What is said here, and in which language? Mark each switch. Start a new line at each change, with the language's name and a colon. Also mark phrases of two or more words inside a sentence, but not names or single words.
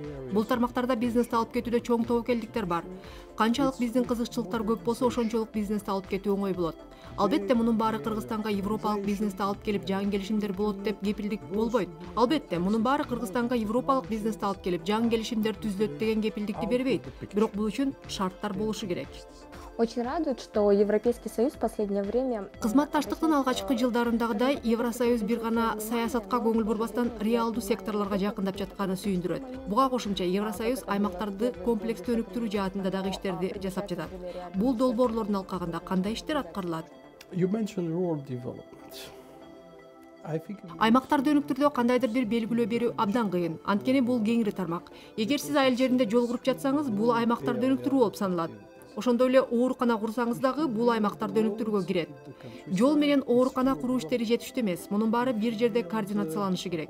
Kyrgyz: Бул тармактарда бизнести алып кетүүдө чоң тобокелдиктер бар. Канчалык биздин кызыкчылыктар көп болсо, ошончолук бизнести алып кетүү оңой болот. Албетте мунун баары Кыргызстанга европалык бизнести алып келип жаңы келишимдер болот деп кепилдик болбойт. Албетте мунун баары Кыргызстанга европалык бизнести алып келип жаңы келишимдер түзүлөт деген кепилдикти бербейт. Бирок бул үчүн шарттар болушу керек.
Russian: Очень радует, что Европейский Союз в последнее время...
Kyrgyz: Кызматташтыктын алгачкы жылдарындагыдай Евросоюз бир гана саясатка көңүл бурбастан реалдуу секторлорго жакындап жатканы сүйүндүрөт. Буга кошумча Евросоюз аймактарды комплекстүү өнүктүрүү жаатында дагы иштерди жасап жатат. Бул долбоорлордун алкагында кандай иштер аткарылат?
English: You mentioned rural development.
Kyrgyz: Аймактарды өнүктүрүүдө кандайдыр бир белгилөө берүү абдан кыйын. Анткени бул кеңири тармак. Эгер сиз айыл жеринде жол куруп жатсаңыз, бул аймактарды өнүктүрүү болуп саналат. Ошондой эле оорукана курсаңыз дагы бул аймактарды өнүктүрүүгө кирет. Жол менен оорукана куруу иштери жетиштүү эмес. Мунун баары бир жерде координацияланышы керек.